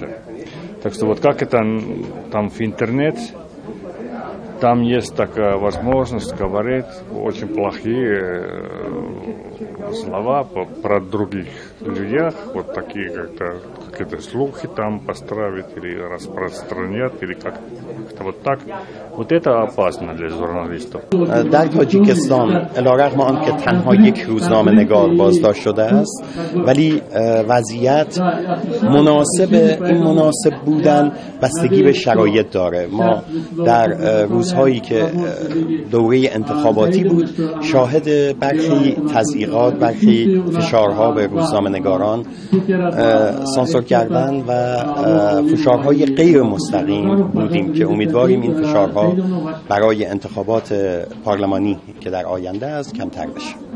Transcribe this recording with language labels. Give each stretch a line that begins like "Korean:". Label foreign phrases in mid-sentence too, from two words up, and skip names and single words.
Russian: Так что вот как это там в интернете, там есть такая возможность говорить очень плохие слова про других людей, вот такие как-то слухи там поставить или распространять, или как-то вот так. Вот это опасно для журналистов.
Persian: در تاجیکستان علیرغم آنکه تنها یک روزنامه‌نگار بازداشت شده است، ولی وضعیت مناسب بودن بستگی به شرایط داره. ما در روزهایی که دوره انتخاباتی بود شاهد برخی تضییقات، برخی فشارها به روزنامه‌نگاران، سانسور کردن و فشارهای غیر مستقیم بودیم که امیدواریم این فشارها برای انتخابات پارلمانی که در آینده است کمتر بشه.